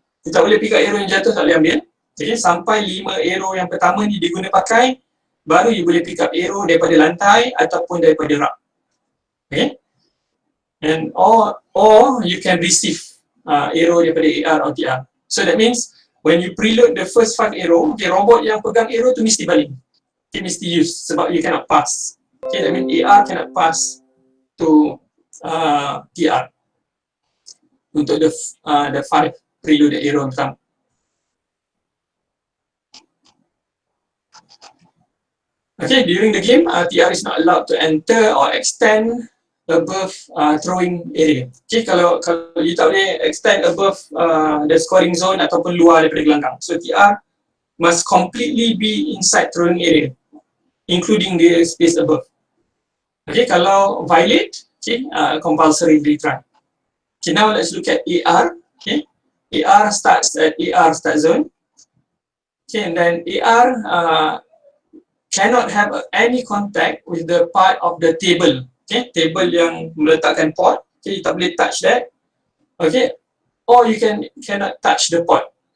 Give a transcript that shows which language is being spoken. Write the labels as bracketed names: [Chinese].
[Malay] You tak boleh [English] pick up [Malay] arrow yang jatuh, tak boleh ambil. Okay, sampai 5 arrow yang pertama ni diguna pakai, baru you boleh pick up arrow daripada lantai ataupun daripada rak. [English] Okay, and or you can receive arrow daripada AR or TR. So that means when you preload the first 5 arrow, okay, [Malay] robot yang pegang arrow tu mesti baling. [English] Okay, [Malay] mesti use sebab [English] you cannot pass. Okay, that means AR cannot pass to TR untuk the 5 preloaded arrow pertama. Okay, during the game, TR is not allowed to enter or extend above throwing area. [Malay] Okay, kalau you tak boleh [English] extend above the scoring zone [Malay] ataupun luar daripada gelanggang. [English] So TR must completely be inside throwing area, including the space above. Okay, kalau violate, okay, compulsory retry. Okay, now let's look at AR. Okay, AR starts at AR start zone. Okay, and then AR cannot have any contact with the part of the table. [Malay] Okay, table yang meletakkan pot. [English] Okay, you [Malay] tak boleh [English] touch that. Okay, or you cannot touch the pot.